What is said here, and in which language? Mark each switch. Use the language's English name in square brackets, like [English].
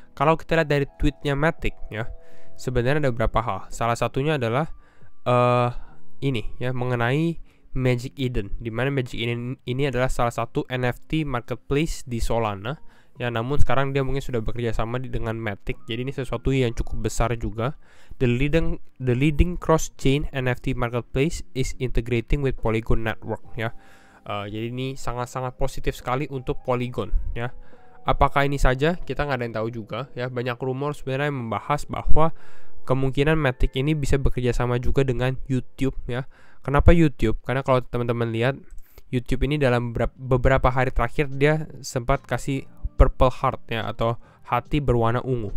[Indonesian] Kalau kita lihat dari tweetnya Matic ya, sebenarnya ada beberapa hal. Salah satunya adalah ini ya mengenai Magic Eden, di mana Magic Eden ini adalah salah satu NFT marketplace di Solana ya. Namun sekarang dia mungkin sudah bekerja sama dengan Matic. Jadi ini sesuatu yang cukup besar juga. [English] The leading cross-chain NFT marketplace is integrating with Polygon network ya. [Indonesian] Jadi ini sangat-sangat positif sekali untuk Polygon ya. Apakah ini saja? Kita nggak ada yang tahu juga ya. Banyak rumor sebenarnya yang membahas bahwa kemungkinan Matic ini bisa bekerja sama juga dengan YouTube ya. Kenapa YouTube? Karena kalau teman-teman lihat YouTube ini dalam beberapa hari terakhir dia sempat kasih purple heart ya, atau hati berwarna ungu.